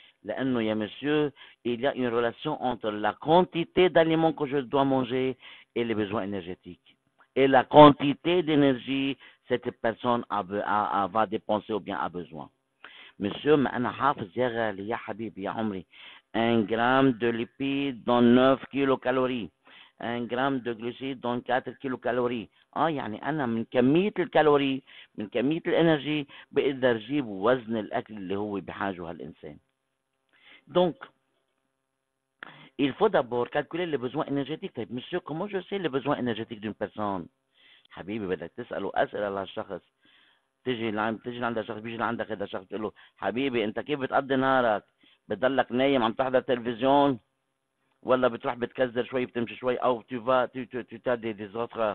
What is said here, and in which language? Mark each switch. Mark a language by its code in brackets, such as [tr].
[ar] لأنه يا [fr] monsieur, il y a une relation entre la quantité d'aliments que je dois manger et les besoins énergétiques. Et la quantité d'énergie cette personne va dépenser ou bien a besoin. [ar] Monsieur, ما أنا حافظ يا غالي يا حبيبي يا عمري. [fr] 1 gramme de lipides donne 9 kilocalories. 1 gramme de glucides donne 4 kilocalories. [ar] يعني أنا من كمية الكالوري من كمية الإنرجي بقدر أجيب وزن الأكل اللي هو بحاجه هالإنسان. [fr] Donc, il faut d'abord calculer les besoins énergétiques. [ar] طيب [fr] monsieur, comment je sais les besoins énergétiques d'une personne؟ [ar] حبيبي بدك تسأله أسئلة للشخص. تيجي لعند شخص، بيجي لعندك هذا الشخص تقول له حبيبي أنت كيف بتقضي نهارك؟ بتضلك نايم عم تحضر تلفزيون، ولا بتروح بتكزر شوي بتمشي شوي، أو [fr] tu t'as des autres